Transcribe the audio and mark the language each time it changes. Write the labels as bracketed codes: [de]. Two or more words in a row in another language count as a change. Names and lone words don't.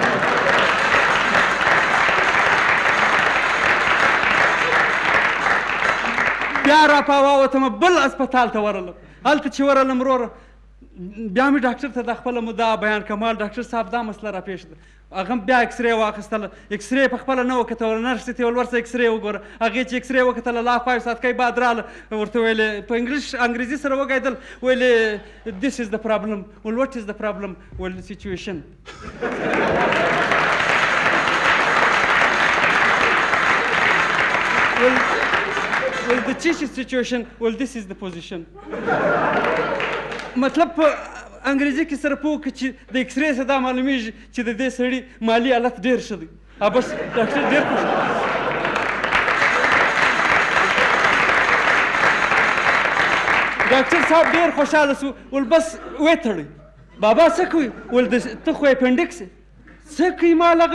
[ps] بیا راپاواوتم بل اسپتال ته ورغلم هلته چې ورغلم وروره بیا مې ډاکټر ته دا خپله مدعا بیان کړه مال ډاکټر صاحب دا مسله راپېښ ده هغه بیا اکسرې واخیستله اکسرې په خپله نه وکتله نرس ته یې ویل ورسه اکسرې وګوره هغې چې اکسرې وکتله لا 5 ساعتکۍ بعد راله ورته ویلې په انګریزي سره وګایدل ویلې [en] this is the problem [ps] ول [en] what is the problem [ps] ول situation ول د څه شي سچویشن ول [en] this is the position [ps] مطلب په انګریزي کې سره پوه کړه چې د اکسرې څخه دا معلومیږي چې د دې سړي مالي حالت ډېر ښه دی بس ډاکټر ډېر خوښ ډاکټر صاحب ډېر خوشحاله شو ول بس وتړئ بابا څه کوي ول ته خو اپنډکس څه کوي مال هغه